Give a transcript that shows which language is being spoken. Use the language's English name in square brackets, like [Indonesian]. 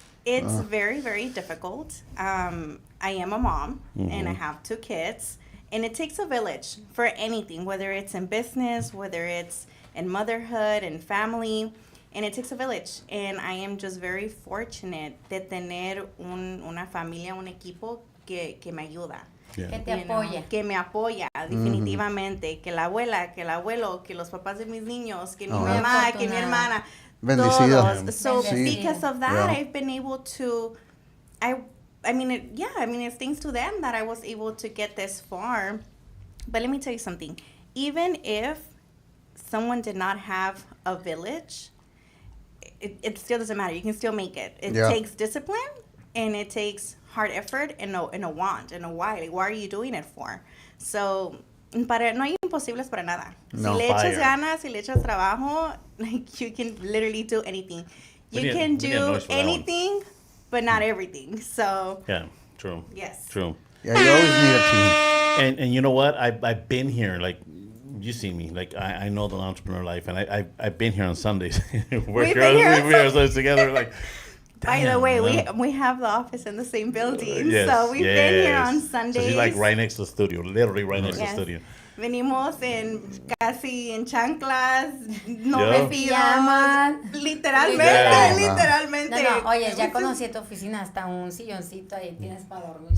[English] It's very, very difficult. I am a mom, and I have 2 kids. And it takes a village for anything, whether it's in business, whether it's in motherhood and family. And it takes a village. And I am just very fortunate [Spanish] de tener una familia, un equipo que me ayuda. Que te apoya. Que me apoya, definitivamente. Que la abuela, que el abuelo, que los papás de mis niños, que mi mamá, que mi hermana. Bendecida. [English] So because of that, I've been able to... it's thanks to them that I was able to get this far. But let me tell you something. Even if someone did not have a village, it still doesn't matter. You can still make it. It takes discipline, and it takes hard effort, and a want, and a why. Like, what are you doing it for? [Spanish] So, no hay imposibles para nada. No. Si le echas ganas, si le echas trabajo, [English] like, you can literally do anything. You can do anything, but not everything. So, yeah, true. Yes. True. Yeah, you always need a team. And you know what? I've been here, like, you see me, like, I know the entrepreneur life, and I've been here on Sundays. We're girls together, like. By the way, we have the office in the same building, so we've been here on Sundays. So she's like right next to the studio, literally right next to the studio. [Spanish] Venimos casi en chanclas, no vestidos, literalmente. No, oye, ya conocí tu oficina, hasta un silloncito ahí tienes para dormir.